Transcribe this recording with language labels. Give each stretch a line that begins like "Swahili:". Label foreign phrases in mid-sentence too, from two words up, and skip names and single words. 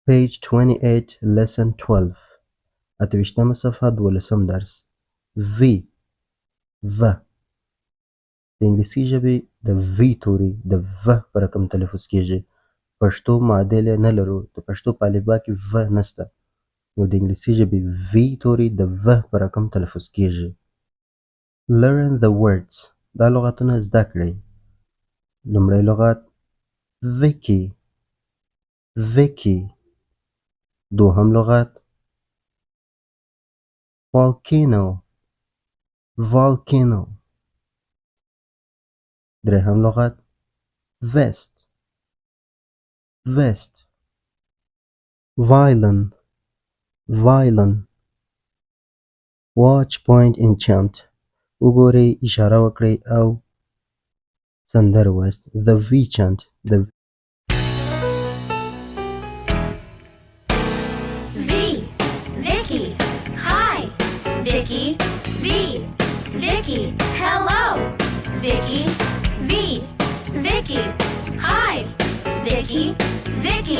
English: Page 28 Lesson 12
Pashto: اتویشتمه صفحه 12 درس و د انګلیسي ژبې د وی توري د و په رقم تلفظ کیږي. پښتو معادل یې نه لرو، د پښتو په الفبا کې و نشته، نو د انګلیسي ژبې وی توري د و په رقم تلفظ کیږي.
English: Learn the words.
Pashto: دا لغتونه زده کړئ. لومړی لغت ویکی ویکی. دوهم لغت
English: volcano volcano.
Pashto: درهم لغت
English: vest vest. violin violin. watch point and chant.
Pashto: وګورئ، اشاره وکړئ او سندره ووایاست.
English: the v chant. the V, Vicky. Hi, Vicky. V, Vicky. Hello, Vicky. V, Vicky. Hi, Vicky. Vicky.